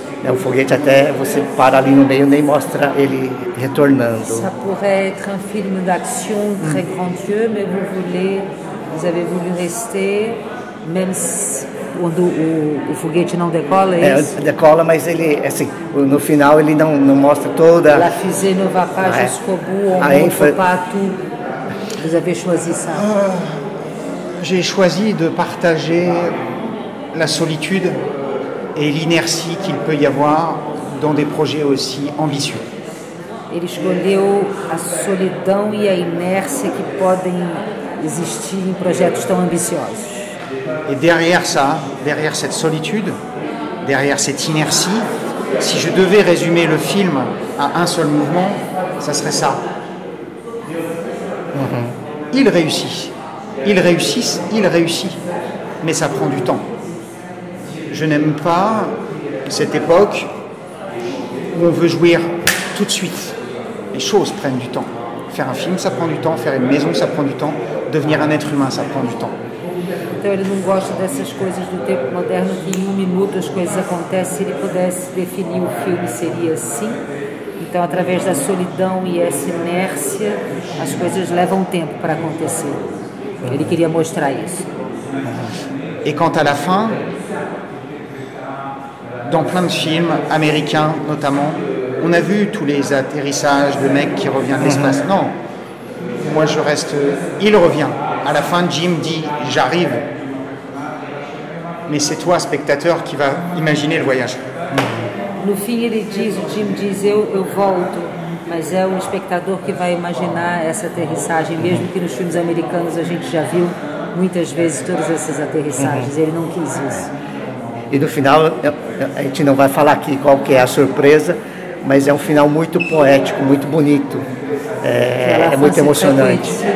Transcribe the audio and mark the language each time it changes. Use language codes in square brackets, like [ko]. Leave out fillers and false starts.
[pt] O foguete até você para ali no meio, nem mostra ele retornando. [fr] Ça pourrait être un film d'action très grandiose, mais vous avez voulu rester, même [pt] quando o foguete não decola, é isso? Decola, mas ele, assim, no final ele não mostra toda... [fr] La fusée ne va pas jusqu'au bout, on ne montre pas tout. Vous avez choisi ça. J'ai choisi de partager la solitude et l'inertie qu'il peut y avoir dans des projets aussi ambitieux. Ele escolheu a solidão e a inércia que podem existir em projetos tão ambiciosos. Et derrière ça, derrière cette solitude, derrière cette inertie, si je devais résumer le film à un seul mouvement, ça serait ça. Il réussit, il réussit, mais ça prend du temps. Je n'aime pas cette époque où on veut jouir tout de suite. Les choses prennent du temps. Faire un film, ça prend du temps. Faire une maison, ça prend du temps. Devenir un être humain, ça prend du temps. [pt] Então ele não gosta dessas coisas do tempo moderno que em 1 minuto as coisas acontecem. Se ele pudesse definir o filme seria assim. Então através da solidão e essa inércia as coisas levam tempo para acontecer. Ele queria mostrar isso. [fr] Et quant à la fin, dans plein de films américains notamment, on a vu tous les atterrissages de mecs qui reviennent de l'espace. Non, moi je reste... Il revient. À la fin, Jim dit « j'arrive ». Mais c'est toi, spectateur, qui va imaginer le voyage. [pt] No fim ele diz, o Jim diz, eu volto, mas é o espectador que vai imaginar essa aterrissagem, mesmo que nos filmes americanos a gente já viu muitas vezes todas essas aterrissagens. Ele não quis isso. E no final, a gente não vai falar aqui qual que é a surpresa, mas é um final muito poético, muito bonito, é muito emocionante.